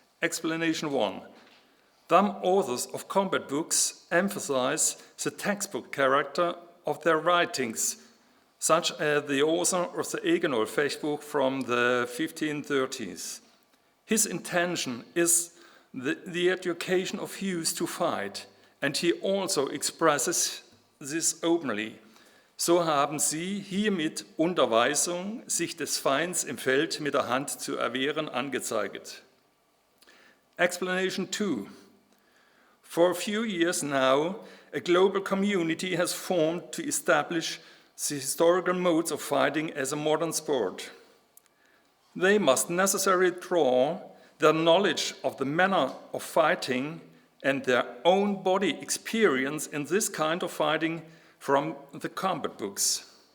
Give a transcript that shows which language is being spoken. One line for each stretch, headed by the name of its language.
English: Explanation 1. Some authors of combat books emphasize the textbook character of their writings, such as the author of the Egenol Fechtbuch from the 1530s. His intention is the education of youth to fight, and he also expresses this openly.
German: So haben sie hiermit Unterweisung, sich des Feinds im Feld mit der Hand zu erwehren, angezeigt.
English: Explanation 2. For a few years now, a global community has formed to establish the historical modes of fighting as a modern sport. They must necessarily draw their knowledge of the manner of fighting and their own body experience in this kind of fighting from the combat books.